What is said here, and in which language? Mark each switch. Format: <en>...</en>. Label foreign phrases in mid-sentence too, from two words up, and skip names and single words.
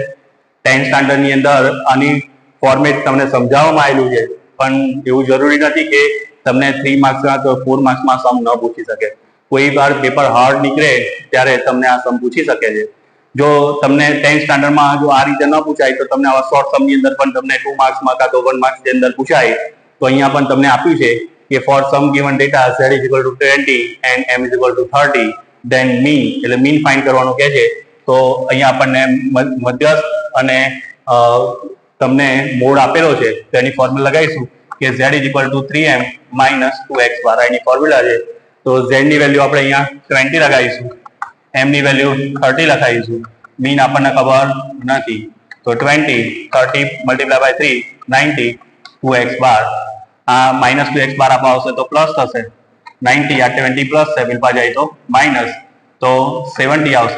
<gu>10 સ્ટાન્ડર્ડની અંદર આની ફોર્મેટ તમને સમજાવવામાં આવેલું છે, પણ એવું જરૂરી નથી કે તમને 3 માર્ક્સમાં તો 4 માર્ક્સમાં સમ ન પૂછી શકે. કોઈ વાર પેપર હાર્ડ નીકળે ત્યારે તમને આ સમ પૂછી શકે છે. જો તમને 10 સ્ટાન્ડર્ડમાં જો આ રીતે ન પૂછાય તો તમને આવા શોર્ટ સમની અંદર પણ તમને 2 માર્ક્સમાં કાં તો 1 માર્ક્સની અંદર પૂછાય. તો અહીંયા પણ તમને આપ્યું છે કે</gu> <en>for some given data z is equal to 20 and m is equal to 30 then mean</en> <gu>એટલે મીન ફાઇન્ડ કરવાનું કહે છે. તો અહીંયા આપણને મધ્યસ્થ અને તમને મોડ આપેલો છે તો એની ફોર્મ્યુલા લગાવીશું કે</gu> <en>z is equal to 3m minus 2x</en> <gu>બાર એની ફોર્મ્યુલા છે. તો z ની વેલ્યુ આપણે અહીંયા 20 લગાવીશું, m ની વેલ્યુ 30 લખાવીશું, મીન આપણને ખબર નથી તો 20 30</gu> <en>multiply by</en> <gu>3 90 2x બાર. આ માઇનસ 2x બાર આપવા આવશે તો પ્લસ થશે, 90 આ 20 પ્લસ છે પેલા જાય તો માઇનસ, તો 70 આવશે.</gu>